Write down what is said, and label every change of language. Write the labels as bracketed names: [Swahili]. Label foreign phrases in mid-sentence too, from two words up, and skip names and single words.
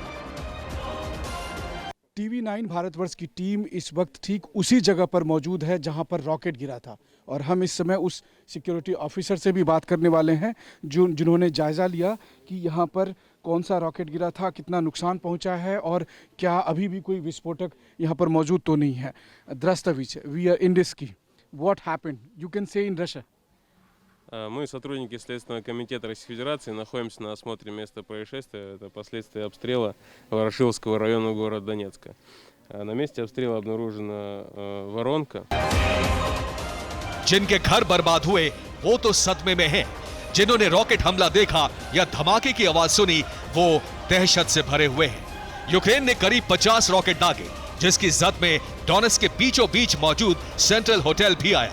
[Hindi] TV9 भारतवर्ष की टीम इस वक्त ठीक उसी जगह पर मौजूद है जहां पर रॉकेट गिरा था, और हम इस समय उस [English] security officer [Hindi] से भी बात करने वाले हैं जिन्होंने जायज़ा लिया कि यहाँ पर कौन सा रॉकेट गिरा था, कितना नुकसान पहुंचा है, और क्या अभी भी कोई विस्फोटक यहाँ पर मौजूद तो नहीं है। [Russian] Здравствуйте, [English] we are in Indesky. What happened? You can say in Russia. [Russian] Мы, сотрудники Следственного комитета Российской Федерации, находимся на осмотре места происшествия. Это последствия обстрела Ворошиловского района города Донецка. На месте обстрела обнаружена воронка. [Hindi] जिनके घर बर्बाद हुए वो तो सदमे में हैं। जिन्होंने रॉकेट हमला देखा या धमाके की आवाज सुनी वो दहशत से भरे हुए हैं। यूक्रेन ने करीब 50 रॉकेट दागे, जिसकी जद में डोनेट्स्क के बीचों बीच मौजूद सेंट्रल होटल भी आया।